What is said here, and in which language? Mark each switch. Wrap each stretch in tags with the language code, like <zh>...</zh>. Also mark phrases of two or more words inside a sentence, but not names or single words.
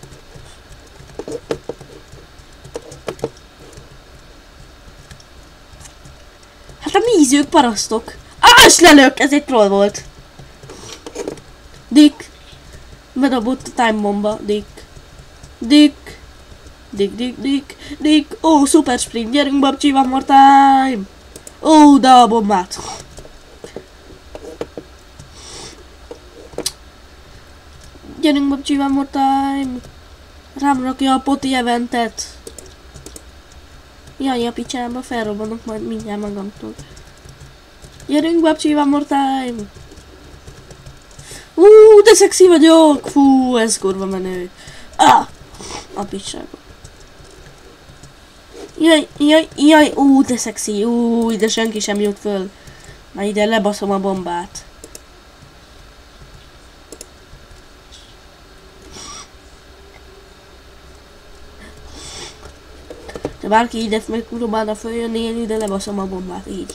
<hu>Hát a nézők parasztok! És lelök! Ez egy troll volt! Dick! Bedobott a time bomba, Dick. Dick! Dick! Ó,</hu> <en>super sprint!</en> <hu>Gyerünk, babcsi,</hu> <en>one more time!</en> <hu>Ó, de a bombát! Gyerünk, babcsi,</hu> <en>one more time!</en> <hu>Rám rakja a poti eventet! Jaj, a picsába felrobbanok majd mindjárt magamtól. Gyerünk, babcsi,</hu> <en>one more time!</en> <hu>De szexi vagyok! Fú, ez kurva menő! A picsába. Jaj, de szexi, de senki sem jut föl. Na ide lebaszom a bombát. Ha bárki ide megpróbálna följönni, én ide lebaszom a bombát, így.</hu>